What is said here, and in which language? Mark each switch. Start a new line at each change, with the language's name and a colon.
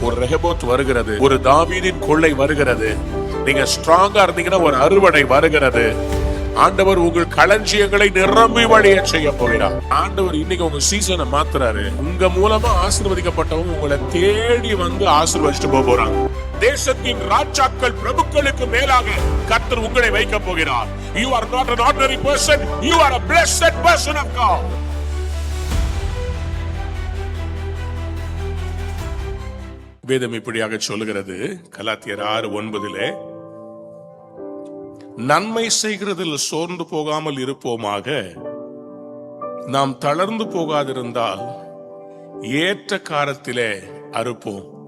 Tamil: ஒரு ரெஹோபோத் வருகிறது, ஒரு தாவீதின் கொள்ளை வருகிறது. நீங்க ஸ்ட்ராங்கா இருந்தீங்கன்னா ஒரு அறுவடை வருகிறது. ஆண்டவர் உங்கள் களஞ்சியங்களை நிரம்பி வழிய செய்ய போகிறார். ஆண்டவர் இன்னைக்கு உங்க சீசனை மாத்துறாரு. உங்க மூலமா ஆசீர்வதிக்கப்பட்டவங்க உங்களை தேடி வந்து ஆசீர்வதிச்சுட்டு போறாங்க. தேசத்தின் ராஜாக்கள் பிரபுக்களுக்கு மேலாக கர்த்தர் உங்களை வைக்க போகிறார்.
English: You are not an ordinary person, you are a blessed person of God.
Tamil: வேதம் இப்படியாக சொல்லுகிறது, கலாத்தியர் 6:9, நன்மை செய்கிறதில் சோர்ந்து போகாமல் இருப்போமாக, நாம் தளர்ந்து போகாதிருந்தால் ஏற்ற காலத்திலே அறுப்போம்.